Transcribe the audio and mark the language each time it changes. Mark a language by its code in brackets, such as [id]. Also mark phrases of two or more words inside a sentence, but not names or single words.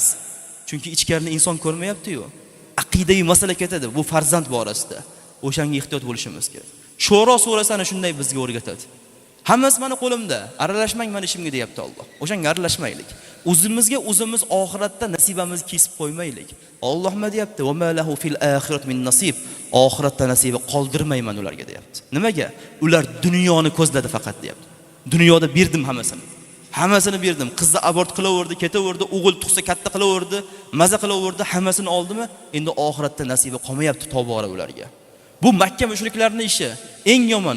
[uz] Chunki ichkarini inson ko'rmayapti-yu. Aqidaviy masala ketadi bu farzand borasida. O'shanga ehtiyot bo'lishimiz kerak. Shuro surasini shunday bizga o'rgatadi. Hammasi meni qo'limda, aralashmang meni ishimga deyapti Alloh. O'shanga aralashmaylik. O'zimizga o'zimiz oxiratda nasibamizni kesib qo'ymaylik. Alloh nima deyapti? [ar] وما له في الآخرة من نصيب. [uz] Oxiratda nasibi qoldirmayman ularga deyapti. Nimaga? Ular dunyoni ko'zladi faqat deyapti. Dunyoda berdim hammasini. Hammasini berdim. Qizni abort qilaverdi, ketaverdi, o'g'il tug'sa katta qilaverdi, maza qilaverdi, hammasini oldimi? Endi oxiratda nasibi qolmayapti tobora ularga. Bu Makka mushriklarining ishi eng yomoni.